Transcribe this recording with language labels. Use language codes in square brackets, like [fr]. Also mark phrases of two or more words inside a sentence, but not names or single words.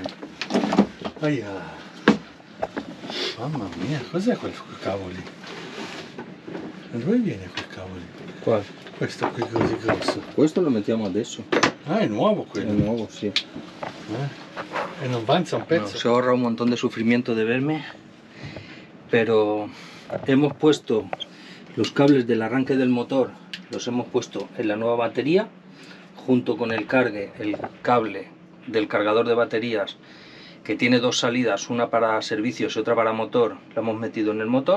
[it] Aia. Mamma mia, cos'è quel cavoli? Da dove viene quel cavoli? Qua. Questo qui così grosso. Questo lo mettiamo adesso. Ah, è nuovo È quello. nuovo, sí. E non avanza un pezzo. [es] Se ahorra un montón de sufrimiento de verme, pero hemos puesto los cables del arranque del motor, los hemos puesto en la nueva batería, junto con el cable del cargador de baterías, que tiene 2 salidas, una para servicios y otra para motor, lo hemos metido en el motor.